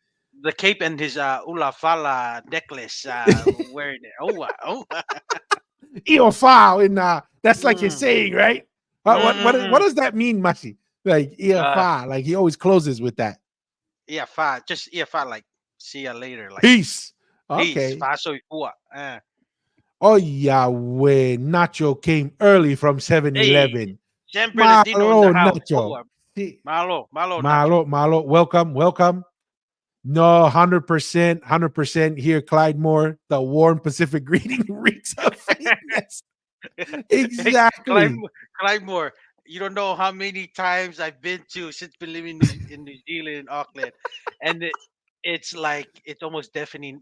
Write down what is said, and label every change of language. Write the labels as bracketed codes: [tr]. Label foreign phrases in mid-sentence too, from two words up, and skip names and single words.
[en] the cape and his ulafala necklace wearing it. Oh. Iofao in that's like his Mm, saying, right? What mm, does that mean, Mashi? Like uh, Iofao, like he always closes with that. yeah, fa. Just yeah, fa. Like see ya later. Like Peace. peace. Okay. [sm] Fa so fua. [en] Oh Yahweh, Nacho came early from Seven Hey, Eleven. [es] siempre Latino [en] in the [to] Malo [en] house. Nacho. [to] Oh, malo, malo, Nacho. Malo. [en] Welcome. No, 100% here, Clyde Moore. The warm Pacific greeting reeks of fakeness. Hey, Exactly. Clymore, you don't know how many times I've been to since been living in New Zealand in Auckland, and it's like it's almost deafening.